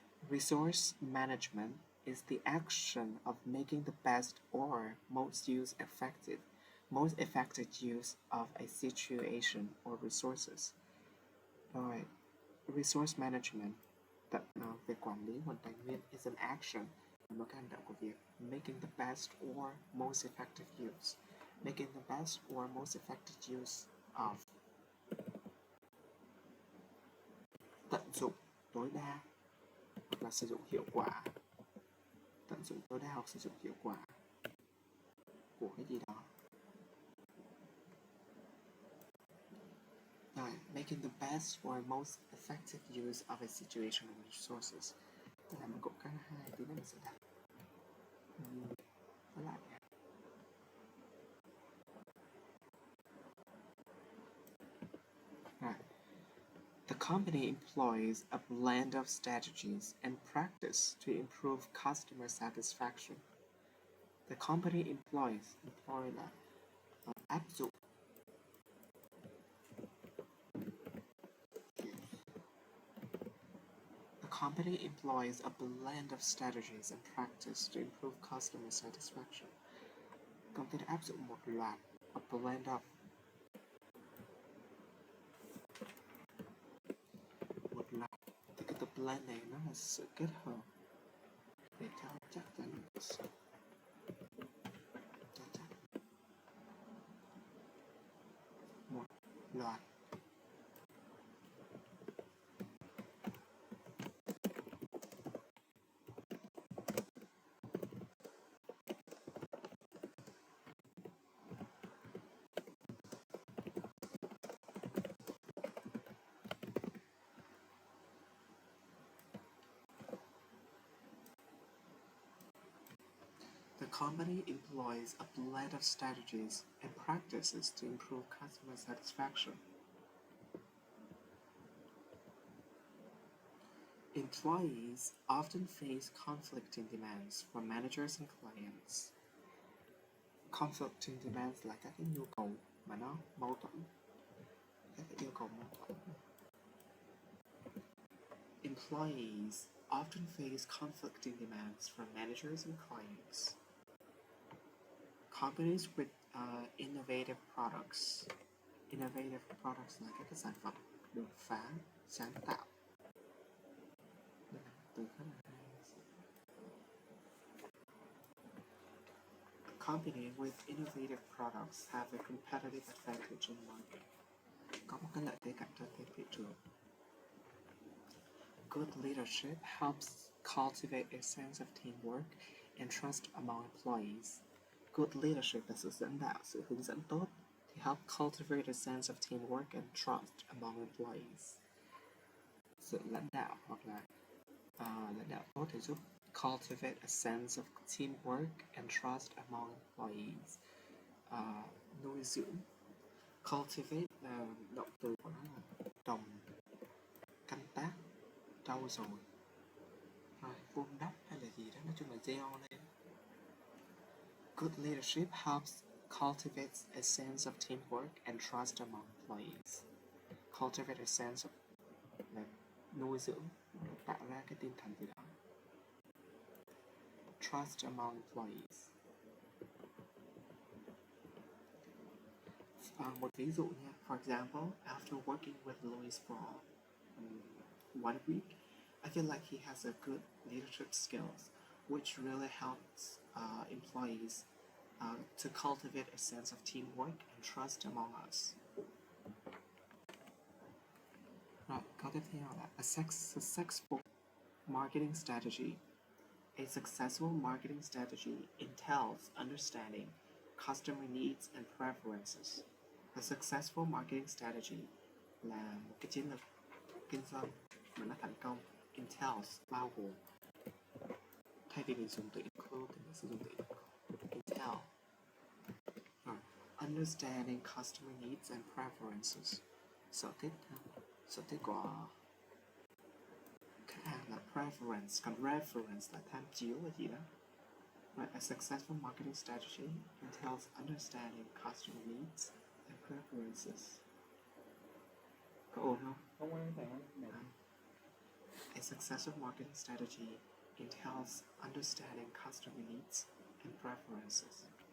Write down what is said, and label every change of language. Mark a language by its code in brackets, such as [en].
[en] Resource management is the action of making the best or most effective use of a situation or resources. Resource management [vi] về quản lý nguồn tài nguyên [en] is an action, [vi] một cái hành động của việc [en] making the best or most effective use. Making the best or most effective use of. [vi] Tận dụng tối đa hoặc là sử dụng hiệu quả. Tận dụng tối đa hoặc sử dụng hiệu quả của cái gì đó. [en] Making the best or most effective use of a situation and resources. [vi] Đây là một cụm khá là hay, tí nữa mình sẽ đọc. Nói lại. [en] The company employs a blend of strategies and practice to improve customer satisfaction. The company employ [vi] là áp dụng. [en] The company employs a blend of strategies and practice to improve customer satisfaction. [vi] Công ty đã áp dụng một loạt [en] a blend of [vi] một loạt. Thì cái từ blend này nó là sự kết hợp để cho chắc chắn một loạt [en] The company employs a blend of strategies and practices to improve customer satisfaction. Employees often face conflicting demands from managers and clients. Conflicting demands [vi] là các cái nhu cầu mà nó mâu thuẫn, các cái yêu cầu mâu thuẫn. [en] Employees often face conflicting demands from managers and clients. Companies with innovative products [vi] là các cái sản phẩm đột phá, sáng tạo. Từ khá là hay. [en] A company with innovative products have a competitive advantage in market. [vi] Có một cái lợi thế cạnh tranh trên thị trường. [en] Good leadership helps cultivate a sense of teamwork and trust among employees. Good leadership [vi] là sự dẫn đạo, sự hướng dẫn tốt thì [en] help cultivate a sense of teamwork and trust among employees. [vi] Sự lãnh đạo hoặc là lãnh đạo tốt thì giúp [en] cultivate a sense of teamwork and trust among employees. [vi] Nuôi dưỡng. Cultivate là động từ của nó là trồng, canh tác, trau dồi, vun đắp hay là gì đó, nói chung là gieo lên. [en] Good leadership helps cultivate a sense of teamwork and trust among employees. Cultivate a sense of [vi] là nuôi dưỡng, tạo ra cái tinh thần gì đó. [en] Trust among employees. [vi] Một ví dụ nha. [en] For example, after working with Louis for 1 week, I feel like he has a good leadership skills, which really helps employees to cultivate a sense of teamwork and trust among us. [vi] Rồi, câu tiếp theo là [en] a successful marketing strategy. A successful marketing strategy entails understanding customer needs and preferences. A successful marketing strategy [vi] là một cái chiến lược kinh doanh mà nó thành công. Entails bao gồm, thay vì mình dùng từ include thì mình sử dụng từ entail. [en] Understanding customer needs and preferences. [vi] Sở thích của khách hàng là preference, còn reference là tham chiếu là gì đó. [en] Right, a successful marketing strategy entails understanding customer needs and preferences. [vi] Có ổn không? Không có phải [en] A successful marketing strategy entails understanding customer needs and preferences.